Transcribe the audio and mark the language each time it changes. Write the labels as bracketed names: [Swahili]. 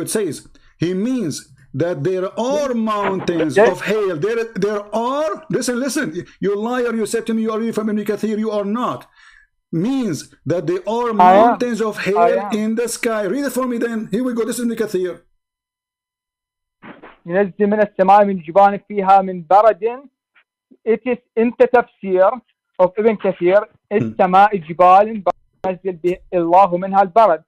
[English] It says he means that there are mountains of hail. There are. Listen. You liar. You said to me you are reading from Ibn Kathir. You are not. Means that there are mountains of hail in the sky. Read it for me then. Here we go. This is Ibn Kathir. [Arabic] ينزل من السماء من جبال فيها من برد. [English] It is in the tafsir of Ibn Kathir. [Arabic] السماء جبال ينزل به الله منها البرد.